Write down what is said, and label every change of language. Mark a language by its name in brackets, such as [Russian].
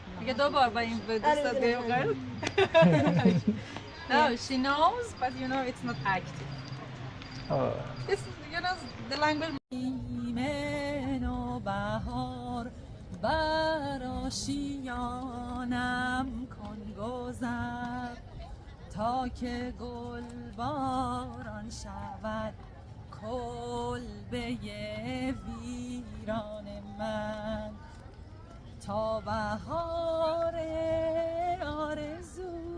[Persian] دیگه 2 بار با این به دوستت بیایم. [English] No, she knows, but you know it's not active. It's, you know, the language. [Persian] ایمن و بهار برآشیانم کن گذر تا که گل باران شود کلبه ویران من تا بهار آرزو